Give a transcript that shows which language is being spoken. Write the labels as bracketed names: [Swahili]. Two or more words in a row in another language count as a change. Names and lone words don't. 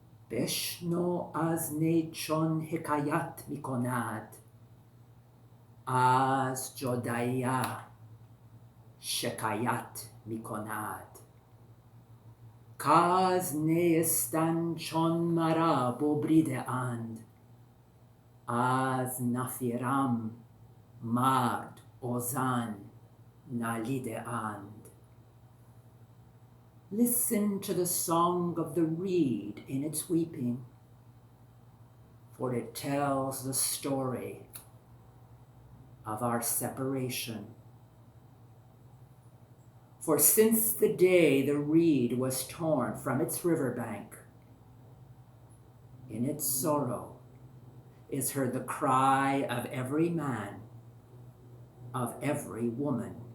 [Persian] بشنو از نی چون حکایت می‌کند، از جدایی‌ها شکایت می‌کند. کز نیستان چون مرا ببریده‌اند، از نفیرم مرد و زن نالیده‌اند. [English] Listen to the song of the reed in its weeping, for it tells the story of our separation. For since the day the reed was torn from its riverbank, in its sorrow is heard the cry of every man, of every woman.